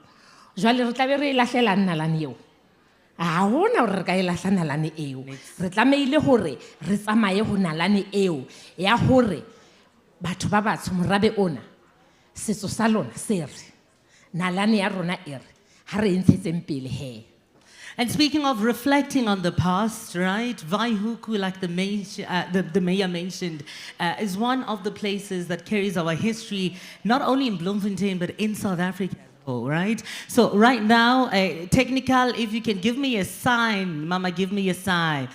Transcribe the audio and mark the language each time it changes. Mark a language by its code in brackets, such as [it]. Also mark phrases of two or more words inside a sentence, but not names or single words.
[st] Jwale re tla be re lahlela nalane eo. Ha hona hore re ka lahla nalane eo. Re tlameile hore re tsamaye ho nalane eo ya hore batho ba batsho morabe ona setso sa lona se re nalane ya rona e re ha re ntshetseng pele he. [en] And speaking of reflecting on the past, right? Waaihoek, like the mayor mentioned, is one of the places that carries our history, not only in Bloemfontein, but in South Africa, right? So right now, technical, if you can give me a sign, Mama, give me a sign.